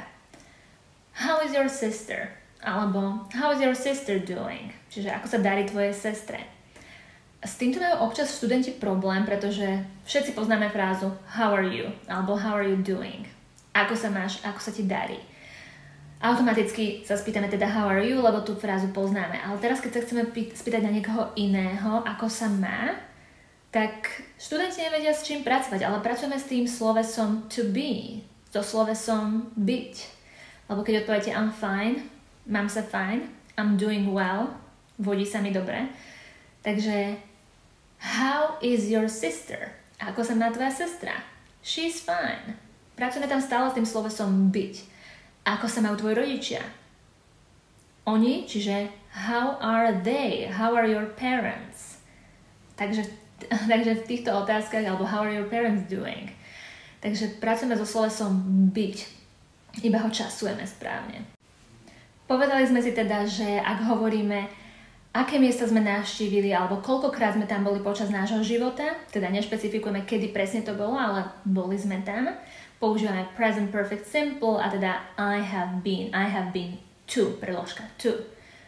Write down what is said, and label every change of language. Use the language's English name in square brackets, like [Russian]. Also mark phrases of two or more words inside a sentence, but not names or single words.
[English] How is your sister? Alebo how is your sister doing? [Slovak] Čiže ako sa darí tvojej sestre? S týmto majú občas študenti problém, pretože všetci poznáme frázu [English] how are you? Alebo how are you doing? [Slovak] Ako sa máš, ako sa ti darí? Automaticky sa spýtame teda [English] how are you, [Slovak] lebo tú frázu poznáme. Ale teraz, keď sa chceme spýtať na niekoho iného, ako sa má, tak študenti nevedia s čím pracovať, ale pracujeme s tým slovesom [English] to be, [Slovak] so slovesom byť. Lebo keď odpoviete [English] I'm fine, [Slovak] mám sa fajn, [English] I'm doing well, [Slovak] vodí sa mi dobre. [English] Takže how is your sister? [Slovak] Ako sa má tvoja sestra? [English] She's fine. [Slovak] Pracujeme tam stále s tým slovesom byť. Ako sa majú tvoji rodičia? [English] Oni, čiže how are they? How are your parents? Takže v týchto otázkach, alebo how are your parents doing? [Slovak] Takže pracujeme so slovesom byť. Iba ho časujeme správne. Povedali sme si teda, že ak hovoríme, aké miesta sme navštívili, alebo koľkokrát sme tam boli počas nášho života, teda nešpecifikujeme, kedy presne to bolo, ale boli sme tam, používame [English] present perfect simple [Slovak] a teda [English] I have been to, [Slovak] preložka to.